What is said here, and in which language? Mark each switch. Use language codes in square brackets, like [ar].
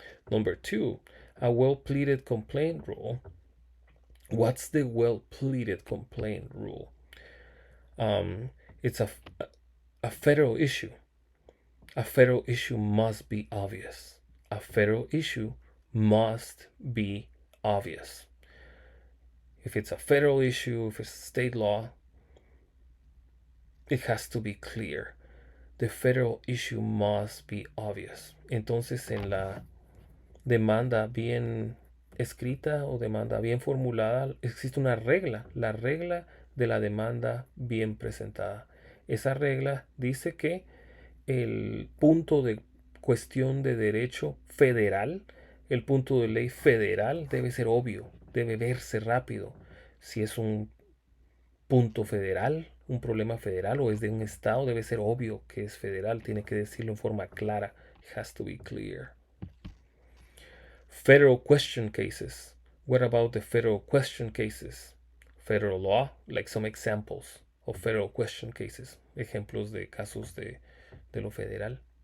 [en] Number two, a well-pleaded complaint rule. What's the well-pleaded complaint rule? It's a federal issue. A federal issue must be obvious. A federal issue must be obvious. If it's a federal issue, if it's state law, it has to be clear. The federal issue must be obvious. [es] Entonces, en la demanda bien escrita o demanda bien formulada, existe una regla, la regla de la demanda bien presentada. Esa regla dice que el punto de cuestión de derecho federal, el punto de ley federal debe ser obvio, debe verse rápido. Si es un punto federal, un problema federal o es de un estado, debe ser obvio que es federal, tiene que decirlo en forma clara. [en] It has to be clear. Federal question cases. What about the federal question cases? Federal law, like some examples of federal question cases. [es] Ejemplos de casos de lo federal.